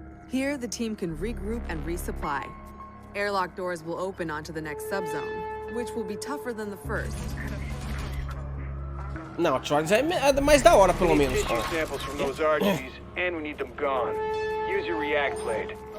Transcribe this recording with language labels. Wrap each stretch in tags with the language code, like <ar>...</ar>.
<en>Here, the team can regroup and resupply. Airlock doors will open onto the next subzone, which will be tougher than the first.</en> <pt>Não, Charles é mais da hora, pelo menos.</pt> <en>Samples from those RGs, and we need them gone. Use your react blade.</en>